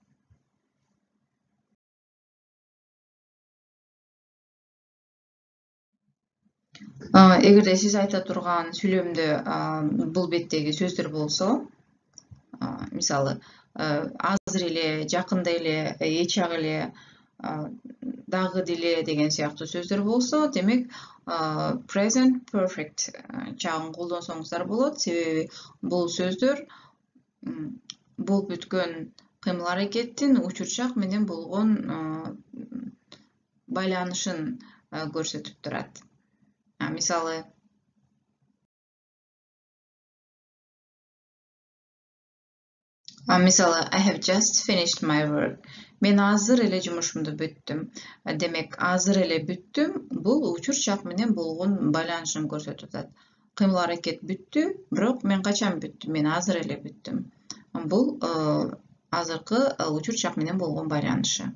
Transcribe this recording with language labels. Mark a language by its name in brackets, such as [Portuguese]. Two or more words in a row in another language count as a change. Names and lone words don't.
[Kyrgyz] Эгерде сиз айта турган сүйлөмдө бул беттеги сөздөр болсо, мисалы, азыр эле, жакында эле, эчак эле, дагы деле деген сыяктуу сөздөр болсо, демек, [English] present perfect [Kyrgyz] чагын колдонсоңуздар болот. Себеби бул сөздөр болуп бүткөн кыймыл аракеттин учурчак менен болгон байланышын көрсөтүп турат. Мисалы, [English] I have just finished my work. [Kyrgyz] Мен азыр эле жумушумду бүттүм. Демек, азыр эле бүттүм, бул учурчак менен болгон байланышын көрсөтүп атат. Кыймыл аракет бүттү, бирок мен качан бүттүм? Мен азыр эле бүттүм. Бул азыркы учурчак менен болгон байланышы.